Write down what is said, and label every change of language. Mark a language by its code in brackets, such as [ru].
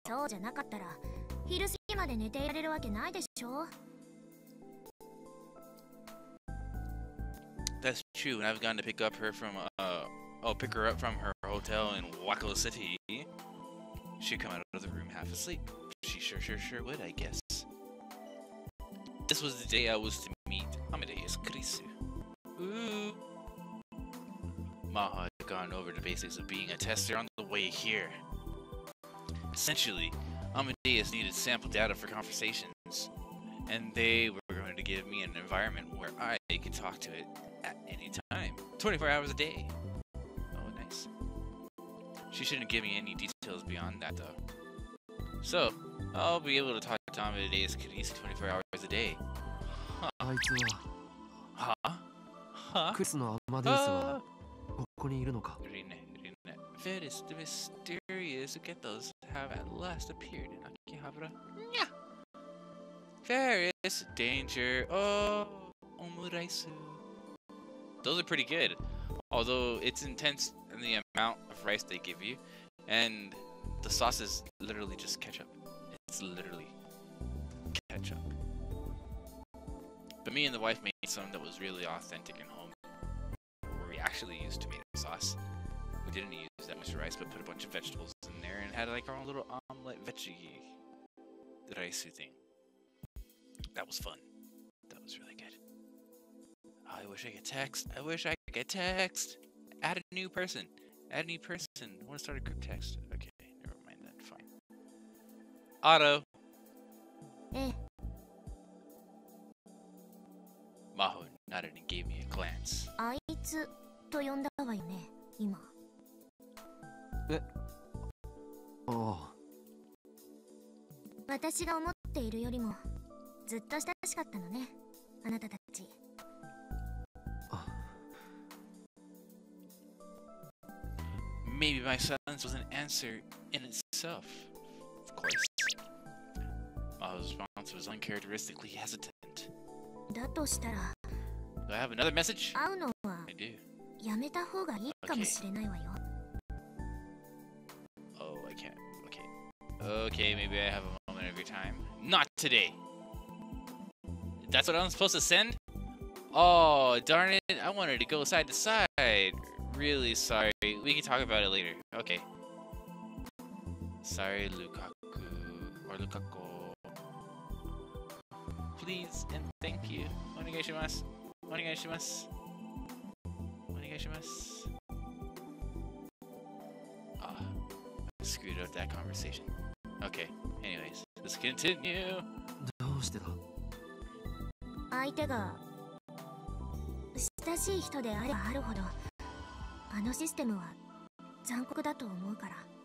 [ja] そうじゃなかったら昼過ぎまで寝ていられるわけないでしょ。 [en] That's true. When I've gone to pick up her from pick her up from her hotel in Waco City, she'd come out of the room half asleep. She sure would, I guess. This was the day I was to meet Amadeus Krisu. Ooh. Maha had gone over the basics of being a tester on the way here. Essentially, Amadeus needed sample data for conversations, and they were going to give me an environment where I could talk to it at any time, 24 hours a day. Oh, nice. She shouldn't give me any details beyond that, though. So, I'll be able to talk to Amadeus Krisu 24 hours a day. [ja] あいつは [en] Huh? [ja] クリスのアマデウスはここにいるのか [en] Veris the mysterious Getos have at last appeared in Akihabara. Yeah. Veris, danger. Oh, omuraisu. Those are pretty good. Although it's intense in the amount of rice they give you, and the sauce is literally just ketchup. It's literally ketchup. But me and the wife made some that was really authentic and home, where we actually used tomato sauce. We didn't use that much rice, but put a bunch of vegetables in there and had like our own little omelet veggie rice thing. That was fun. That was really good. Oh, I wish I could text. I wish I could text. Add a new person. Add a new person. I want to start a group text. Okay, never mind that. Fine. Auto. [ja] ええ。 [en] Maho nodded and gave me a glance. [ja] あいつと呼んだわよね、今。ああ私が思っているよりもずっと親しかったのね、あなたたち。 [en] Maybe my silence was an answer in itself. Of course. Maho's response was uncharacteristically hesitant. [ja] だとしたら [en] Do I have another message? [ja] 会うのは [en] I do. [ja] やめた方がいいかもしれないわよ。 [en] Oh, I can't. Okay. Okay, maybe I have a moment of your time. Not today! That's what I'm supposed to send? Oh, darn it. I wanted to go side to side. Really sorry. We can talk about it later. Okay. Sorry, Lukaku. Or Lukaku. Please and thank you. [ja] Onegaishimasu. Onegaishimasu. Onegaishimasu. [en] Ah, I screwed up that conversation. Okay, anyways. Let's continue. [ja] どうしてだ？相手が親しい人であればあるほど、あのシステムは残酷だと思うから。